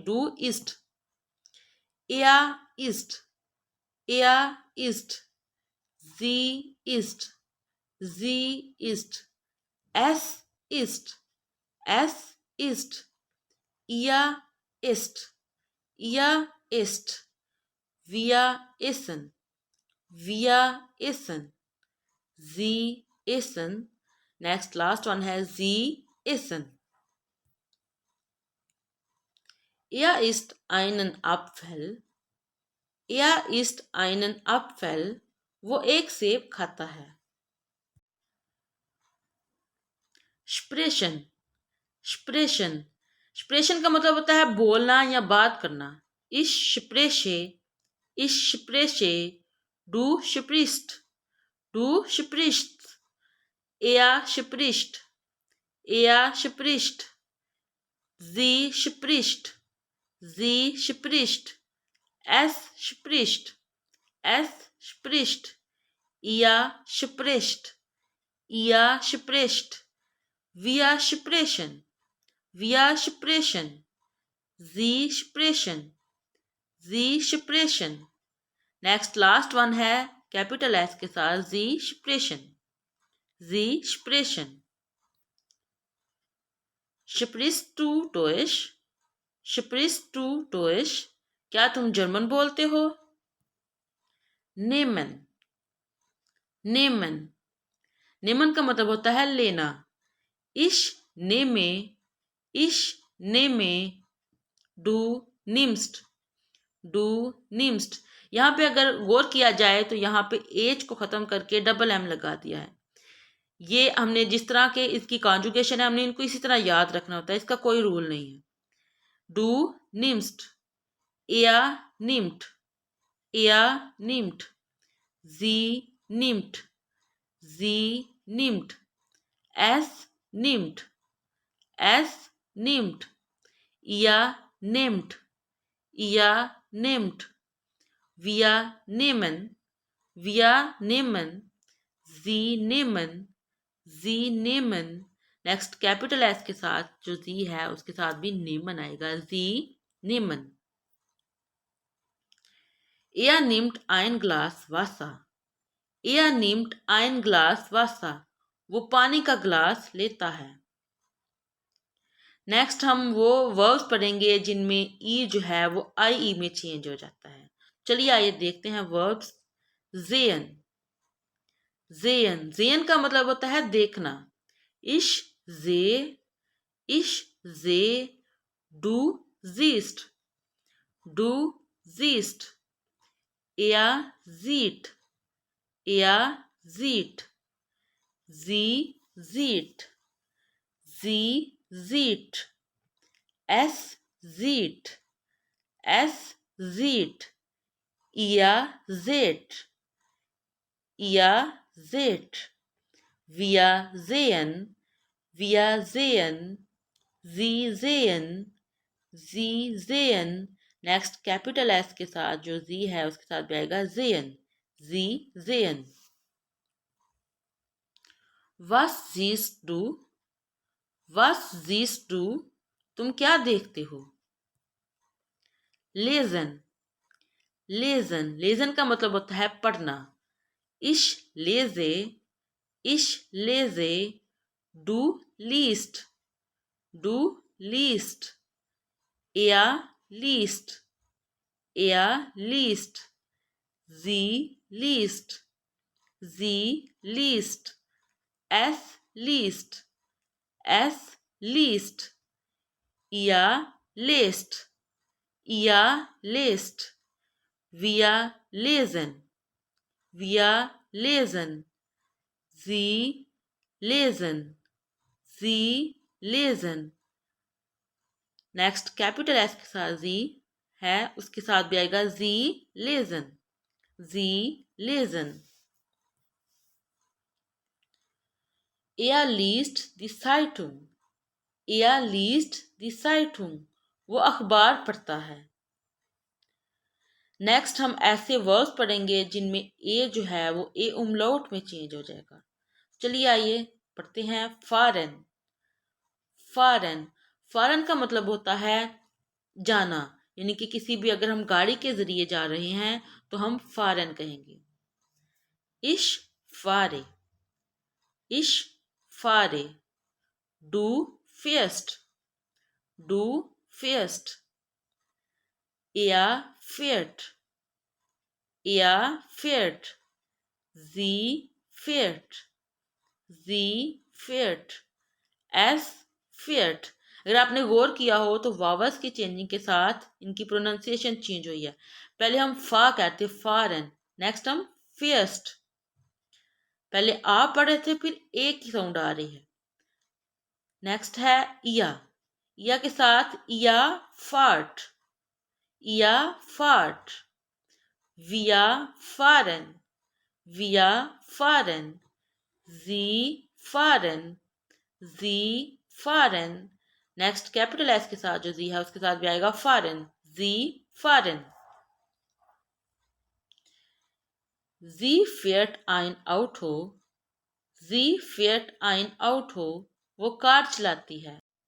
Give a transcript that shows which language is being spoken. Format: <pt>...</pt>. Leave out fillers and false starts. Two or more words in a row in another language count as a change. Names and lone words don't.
<de>du isst, er isst, er isst, sie isst, sie isst, es isst, es isst, ihr isst, ihr isst, wir essen, Wir essen. Sie essen.</de> <en>Next, last one है</en> <de>Sie essen. Er isst einen Apfel. Er isst einen Apfel.</de> <hi>वो एक सेब खाता है.</hi> <de>Sprechen.</de> <hi>Sprechen. Sprechen का मतलब होता है बोलना या बात करना.</hi> <de>Ich spreche. Ich spreche. Du sprichst. Du sprichst. Er spricht. Er spricht. Sie spricht. Sie spricht. Es spricht. Es spricht. Ihr spricht. Ihr spricht. Wir sprechen. Wir sprechen. Sie sprechen. Sie sprechen.</de> <en>Next last one</en> <hi>है कैपिटल एस के साथ</hi> <de>Sie sprechen. Sie sprechen. Sprichst du Deutsch? Sprichst du Deutsch?</de> <hi>क्या तुम जर्मन बोलते हो?</hi> <de>Nehmen. Nehmen.</de> <hi>Nehmen का मतलब होता है लेना.</hi> <de>Ich nehme. Ich nehme. Du nimmst. Du nimmst.</de> <hi>यहाँ पे अगर गौर किया जाए तो यहाँ पे एच को ख़त्म करके डबल एम लगा दिया है. ये हमने जिस तरह के इसकी कॉन्जुगेशन है हमने इनको इसी तरह याद रखना होता है. इसका कोई रूल नहीं है.</hi> <de>Du nimmst. Er nimmt. Er nimmt. Sie nimmt. Sie nimmt. Es nimmt. Es nimmt. Ihr nehmt. Ihr nehmt. Wir nehmen. Wir nehmen. Sie nehmen. Sie nehmen.</de> <hi>नेक्स्ट कैपिटल एस के साथ जो जी है उसके साथ भी नेमन आएगा.</hi> <de>Sie nehmen. Er nimmt ein Glas Wasser. Er nimmt ein Glas Wasser.</de> <hi>वो पानी का ग्लास लेता है. नेक्स्ट हम वो वर्ब्स पढ़ेंगे जिनमें ई जो है वो आई ई में चेंज हो जाता है. चलिए आइए देखते हैं वर्ब्स.</hi> <de>sehen. sehen.</de> <hi>sehen का मतलब होता है देखना.</hi> <de>ich sehe. ich sehe. Du siehst. Du siehst. Er sieht. Er sieht. Sie sieht. Sie sieht. Es sieht. Es sieht. Ihr seht. Ihr seht. Wir sehen. Wir sehen. Sie sehen. Sie sehen.</de> <hi>नेक्स्ट कैपिटल एस के साथ जो जी है उसके साथ भी आएगा sehen.</hi> <de>Sie sehen. Was siehst du? Was siehst du?</de> <hi>तुम क्या देखते हो?</hi> <de>lesen. lesen.</de> <hi>lesen का मतलब होता है पढ़ना.</hi> <de>ich lese. ich lese. Du liest. Du liest. Er liest. Er liest. Sie liest. Sie liest. Es liest. Es liest. Ihr lest. Ihr lest. Wir lesen. Wir lesen. Sie lesen. Sie lesen.</de> <hi>नेक्स्ट कैपिटल एस के साथ जी है उसके साथ भी आएगा</hi> <de>Sie lesen. Sie lesen. Er liest die Zeitung. Er liest die Zeitung.</de> <hi>वो अखबार पढ़ता है. नेक्स्ट हम ऐसे वर्ड्स पढ़ेंगे जिनमें ए जो है वो ए उमलाउट में चेंज हो जाएगा. चलिए आइए पढ़ते हैं. फॉरेन. फॉरेन. फॉरेन का मतलब होता है जाना. यानी कि किसी भी अगर हम गाड़ी के जरिए जा रहे हैं तो हम फॉरेन कहेंगे.</hi> <de>ich fahre. ich fahre. Du fährst. Du fährst. Er fährt. Er fährt. Z feared, Z feared, S feared।</de> <hi>अगर आपने गौर किया हो तो वावल्स की चेंजिंग के साथ इनकी प्रोनाउंसिएशन चेंज हुई है। पहले हम फा कहते फॉरेन, नेक्स्ट हम फियस्ट। पहले आ पढ़े थे, फिर ए की साउंड आ रही है। नेक्स्ट है इया के साथ</hi> <de>ihr fahrt, ihr fahrt. wir fahren, wir fahren, Sie fahren, Sie fahren.</de> <hi>नेक्स्ट कैपिटल एस के साथ जो जी है उसके साथ भी आएगा फारन,</hi> <de>Sie fahren. जी fährt ein Auto, जी fährt ein Auto,</de> <hi>वो कार चलाती है।</hi>